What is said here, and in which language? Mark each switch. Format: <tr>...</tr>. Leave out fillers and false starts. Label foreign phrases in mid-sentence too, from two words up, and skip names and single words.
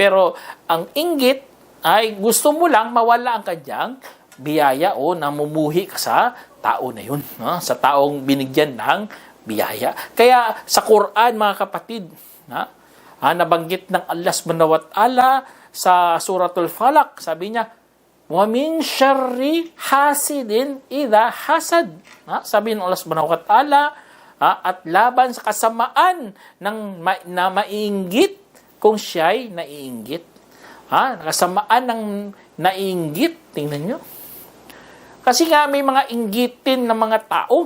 <tl>Pero ang inggit, ay gusto mo lang mawala ang kanyang biyaya o namumuhi ka sa tao na yun, sa taong binigyan ng biyaya. Kaya sa Quran, mga kapatid, nabanggit ng</tl> <ar>الله سبحانه وتعالى</ar> <tl>sa Suratul Falaq, sabi niya,</tl> <ar>ومن شر حاسد إذا حسد.</ar> <tl>Sabi ng</tl> <ar>الله سبحانه وتعالى,</ar> <tl>at laban sa kasamaan na maiinggit kung siya'y naiinggit. Kasamaan ng naiinggit. Tingnan nyo. Kasi nga may mga inggitin ng mga tao.</tl>